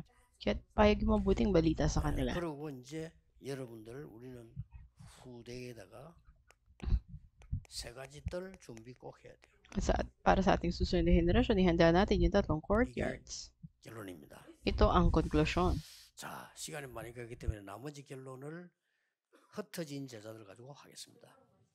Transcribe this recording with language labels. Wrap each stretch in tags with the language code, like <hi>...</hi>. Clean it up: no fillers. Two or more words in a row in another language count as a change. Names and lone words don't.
<tl>Kaya payag yung mabuting balita sa kanila.</tl> <ko>그리고 이제 여러분들 우리는 후대에다가 세 가지 뜰 준비 꼭 해야 돼요.</ko> <tl>Para sa ating susunod na henerasyon, ihanda natin yung tatlong courtyards.</tl> <ko>결론입니다.</ko> <tl>Ito ang konklusyon.</tl> <ko>자, 시간이 많이 가기 때문에 나머지 결론을 흩어진 제자들 가지고 하겠습니다.</ko>